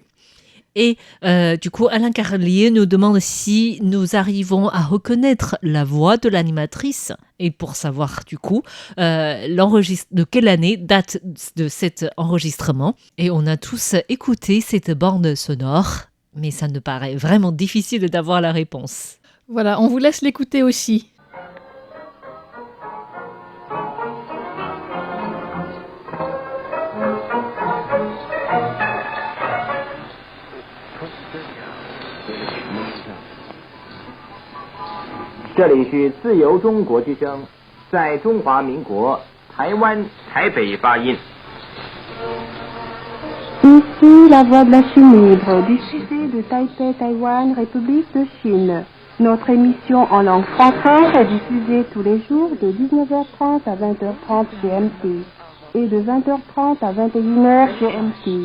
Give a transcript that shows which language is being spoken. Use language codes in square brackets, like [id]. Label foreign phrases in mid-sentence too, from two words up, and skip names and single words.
[fr] Et du coup, Alain Carlier nous demande si nous arrivons à reconnaître la voix de l'animatrice. Et pour savoir du coup de quelle année date de cet enregistrement. Et on a tous écouté cette bande sonore, mais ça nous paraît vraiment difficile d'avoir la réponse. Voilà, on vous laisse l'écouter aussi. [zh] 这里是自由中国之声，在中华民国台湾台北发音。 [fr] Ici la voix de la Chine libre, diffusée de Taipei, Taïwan, République de Chine. Notre émission en langue française est diffusée tous les jours de 19h30 à 20h30 GMT et de 20h30 à 21h GMT.